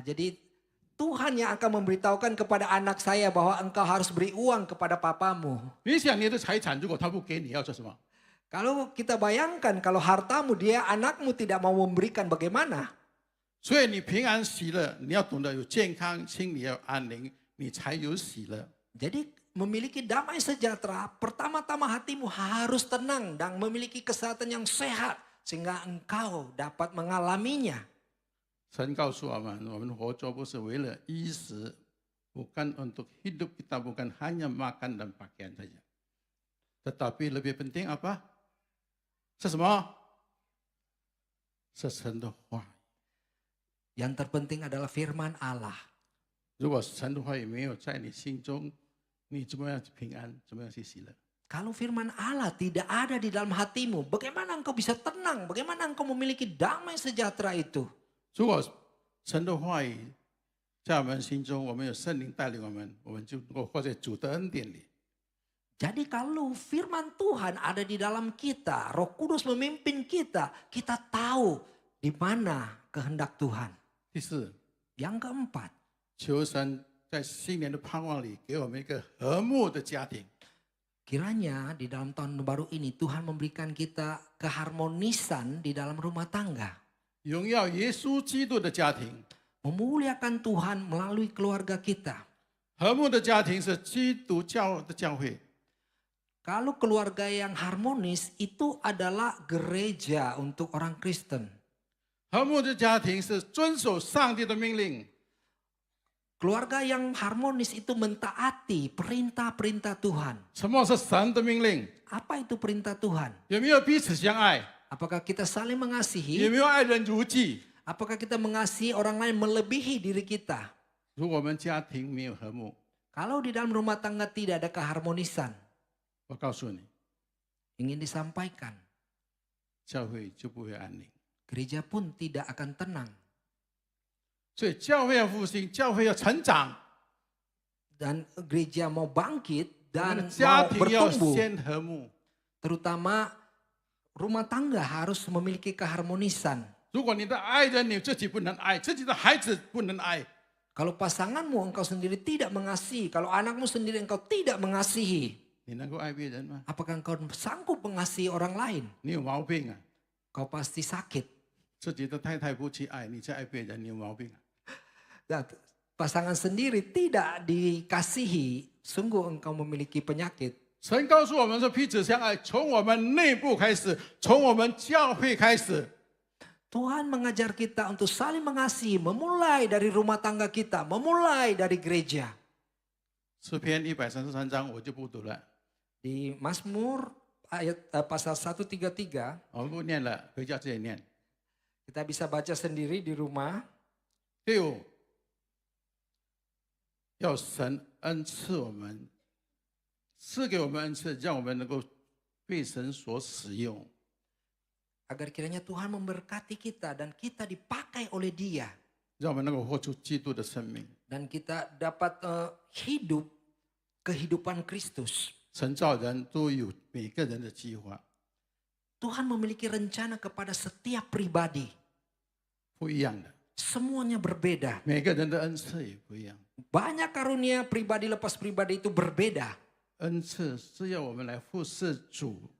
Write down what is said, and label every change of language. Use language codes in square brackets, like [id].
[id] Jadi Tuhan yang akan memberitahukan kepada anak saya bahwa engkau harus beri uang kepada papamu. [zh] 你想你的财产，如果他不给你，要做什么？ [id] Kalau kita bayangkan kalau hartamu dia anakmu tidak mau memberikan bagaimana? [zh] 所以你平安喜乐，你要懂得有健康，心里要安宁，你才有喜乐。 [id] Jadi memiliki damai sejahtera, pertama-tama hatimu harus tenang dan memiliki kesehatan yang sehat sehingga engkau dapat mengalaminya. [zh] 神告诉我们，我们活着不是为了衣食， [id] bukan untuk hidup kita bukan hanya makan dan pakaian saja. Tetapi lebih penting apa? [zh] 是什么？是神的话语。 [id] Yang terpenting adalah firman Allah. [zh] 如果神的话语没有在你心中，你怎么样去平安？怎么样去喜乐？ [id] Kalau firman Allah tidak ada di dalam hatimu, bagaimana engkau bisa tenang? Bagaimana engkau memiliki damai sejahtera itu? [zh] 如果神的话语在我们心中，我们有圣灵带领我们，我们就能够活在主的恩典里。 [id] Jadi kalau firman Tuhan ada di dalam kita, Roh Kudus memimpin kita, kita tahu di mana kehendak Tuhan. [zh] 第四， [id] Yang keempat, [zh] 求神在新年的盼望里，给我们一个和睦的家庭。 [id] kiranya di dalam tahun baru ini Tuhan memberikan kita keharmonisan di dalam rumah tangga. [zh] 荣耀耶稣基督的家庭， [id] Memuliakan Tuhan melalui keluarga kita. [zh] 和睦的家庭是基督教的教会。 [id] Kalau keluarga yang harmonis itu adalah gereja untuk orang Kristen. [zh] 和睦的家庭是遵守上帝的命令， [id] Keluarga yang harmonis itu mentaati perintah-perintah Tuhan. [zh] 什么是神的命令？ [id] Apa itu perintah Tuhan? [zh] 有没有彼此相爱？ [id] Apakah kita saling [zh] 有 [id] mengasihi? [zh] 没有爱人如己？ [id] Apakah kita mengasihi orang lain melebihi diri kita? [zh] 如果我们家庭没有和睦， [id] Kalau di dalam rumah tangga tidak ada keharmonisan, [zh] 我告诉你， [id] ingin disampaikan, [zh] 教会就不会安宁。 [id] gereja pun tidak akan tenang. [zh] 所以教会要复兴，教会要成长， [id] Dan gereja mau bangkit [zh] 我们 [id] dan [zh] 的家 [id] mau [zh] 庭要 [id] bertumbuh, [zh] 先和睦。 [id] terutama rumah tangga harus memiliki keharmonisan. [zh] 如果你的爱人你自己不能爱，自己的孩子不能爱， [id] Kalau pasanganmu engkau sendiri tidak mengasihi, kalau anakmu sendiri engkau tidak mengasihi, [zh] 你能够爱别人吗？ [id] apakah engkau sanggup mengasihi orang lain? [zh] 你有毛病啊！ [id] Kau pasti sakit. [zh] 自己的太太不去爱，你再爱别人，你有毛病啊！ [id] Dan pasangan sendiri tidak dikasihi, sungguh engkau memiliki penyakit. [zh] 神告诉我们说，彼此相爱，从我们内部开始，从我们教会开始。 [id] Tuhan mengajar kita untuk saling mengasihi, memulai dari rumah tangga kita, memulai dari gereja. [zh] 诗篇133章我就不读了， [id] Di Mazmur pasal 133, [zh] 我们不念了，回家自己念。 [id] kita bisa baca sendiri di rumah. [zh] 第五，要神恩赐我们，赐给我们恩赐，让我们能够被神所使用。 [id] Agar kiranya Tuhan memberkati kita dan kita dipakai oleh Dia. [zh] 让我们能够活出基督的生命。 [id] Dan kita dapat hidup kehidupan Kristus. [zh] 神造人都有每个人的计划， [id] Tuhan memiliki rencana kepada setiap pribadi. [zh] 不一样的， [id] Semuanya berbeda. [zh] 每个人的恩赐也不一样。 [id] Banyak karunia pribadi lepas pribadi itu berbeda. [zh] 恩赐是要我们来服侍主，